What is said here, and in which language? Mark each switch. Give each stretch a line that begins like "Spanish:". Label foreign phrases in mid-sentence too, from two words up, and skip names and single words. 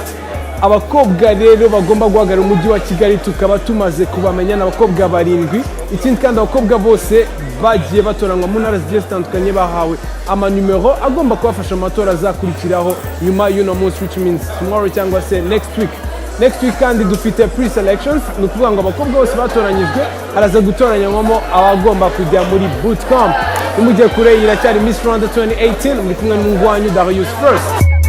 Kinyarwanda: Abakobwa rero bagomba guhagarara umujyi wa Kigali tukaba tumaze kubamenya n'abakobwa 7. Ikindi kandi abakobwa bose bagiye batoranwa mu ntara zigiye zitandukanye bahawe amanumero agomba kubafasha mu matora azakurikiraho nyuma y'uno munsi,
English: which means tomorrow
Kinyarwanda: cyangwa se
English: next week
Kinyarwanda: kandi dufite
English: pre-selections.
Kinyarwanda: Ni ukuvuga ngo abakobwa bose batoranyijwe haraza gutoranywamo abagomba kujya muri bootcamp. Umujye kure iracyari Miss Rwanda 2018 muri kumwe n'umungwanyi Darius First.